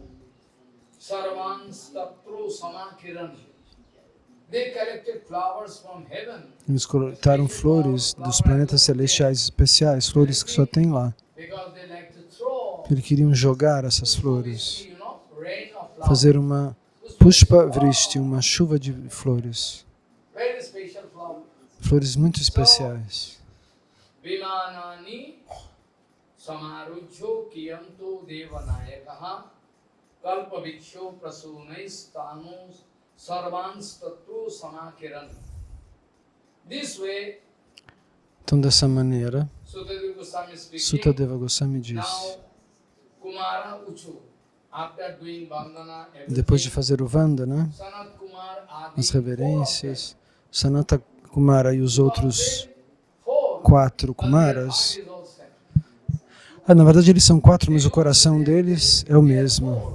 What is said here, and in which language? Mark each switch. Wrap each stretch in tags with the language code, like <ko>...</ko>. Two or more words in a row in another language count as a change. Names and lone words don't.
<pt>Eles coletaram flores dos planetas celestiais especiais, flores que só tem lá. Eles queriam jogar essas flores, fazer uma</pt> <sa>pushpa vrishti,</sa> <pt>uma chuva de flores. Flores muito especiais.</pt> <sa>Samarujyo kiyanto devanayakaha kalpaviksho prasunais tanus sarvans tatru samakiran.</sa> <en>This way,</en> <pt>então dessa maneira,</pt> <en>Sutadeva Goswami speaking,</en> <pt>Sutadeva Goswami diz,</pt> <en>now Kumara Uchu, after doing Vandana,</en> <pt>depois de fazer o Vandana,</pt> <en>Sanat Kumar Adi,</en> <pt>as reverências, Sanata Kumara e os outros 4 Kumaras, na verdade eles são 4, mas o coração deles é o mesmo.</pt>